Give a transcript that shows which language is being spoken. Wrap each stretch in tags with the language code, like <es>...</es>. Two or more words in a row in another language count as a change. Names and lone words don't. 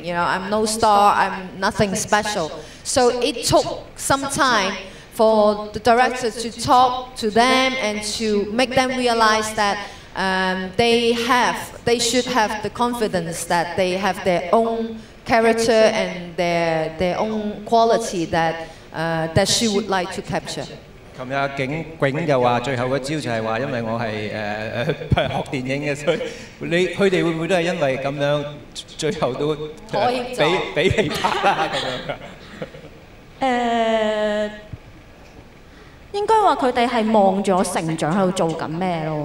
<en>You know, I'm no star, I'm nothing special. So it took some time for the director to talk to them and to make them realize that they should have the confidence that they have their own character and their own quality that she would like to capture.</en> <yue>琴日阿景就話最後嗰招就係話，因為我係學電影嘅，所以佢哋會唔會都係因為咁樣，最後都俾你拍啦咁樣？應該話佢哋係望住我成長喺度做緊咩咯。</yue>